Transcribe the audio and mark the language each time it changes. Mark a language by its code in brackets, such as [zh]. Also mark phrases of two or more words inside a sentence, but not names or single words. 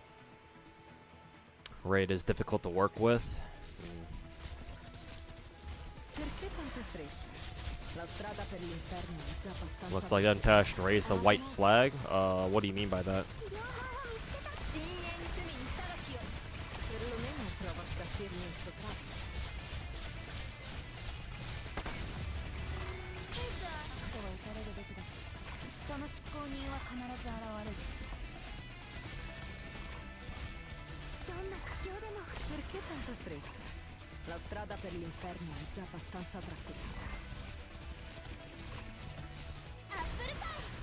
[en] Raid is difficult to work with. [it] Perché tanta fretta? La strada per l'inferno è già abbastanza... [en] Looks like Untashed raised the white flag. What do you mean by that? [ja] 治療法を見つけた。深淵罪に裁きを。 [it] Perlomeno prova a scalfirmi il soprabito. [ja] 人は撃たれるべきだし、その執行人は必ず現れる。どんな苦境でも。 [it] Perché tanta fretta? La strada per l'inferno è già abbastanza trafficata. [ja] アップルパイ。